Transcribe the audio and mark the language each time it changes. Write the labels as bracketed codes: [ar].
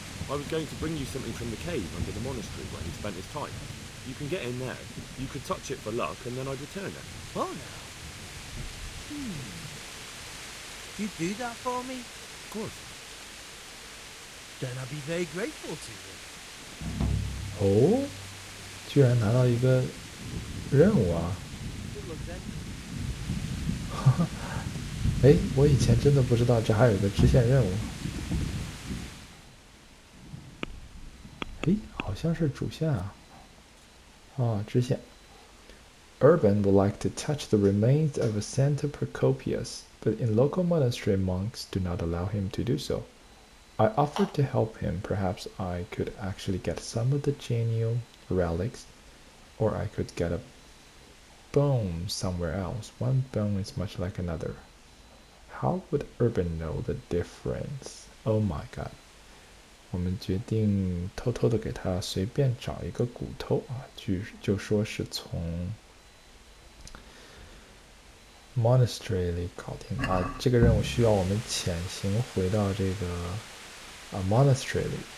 [en] I was going to bring you something from the cave under the monastery where he spent his time. You can get in there. You could touch it for luck, and then I'd return it. Oh, now. You do that for me? Of course. Then I'll be very grateful to you. [zh] 哦，居然拿到一个任务啊！ [en] Good luck then. [zh] 哎，我以前真的不知道这还有一个支线任务。哎，好像是主线啊。支线。 [en] Urban would like to touch the remains of Santa Procopius, but in local monastery monks do not allow him to do so. I offered to help him. Perhaps I could actually get some of the genuine relics, or I could get a bone somewhere else. One bone is much like another. How would Urban know the difference? Oh my god. [zh] 我们决定偷偷的给他随便找一个骨头啊，就说是从 monastery 里搞定啊。这个任务需要我们潜行回到这个monastery 里。